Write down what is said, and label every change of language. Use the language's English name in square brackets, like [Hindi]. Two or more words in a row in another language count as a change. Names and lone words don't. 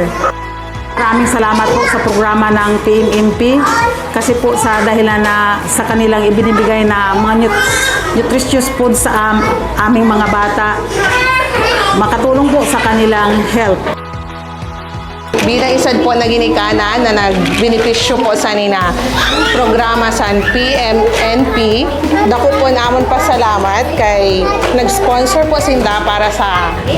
[Filipino] Maraming salamat po sa programa ng PMNP kasi po sa dahilan na sa kanilang ibinibigay na mga [English] nutritious food [Filipino] sa aming mga bata, makatulong po sa kanilang health. [Hiligaynon] Bilang isa po na ginikanan na nagbenepisyo po sa nina programa sa PMNP, dako po namon pasalamat kay nag-sponsor po sinda para sa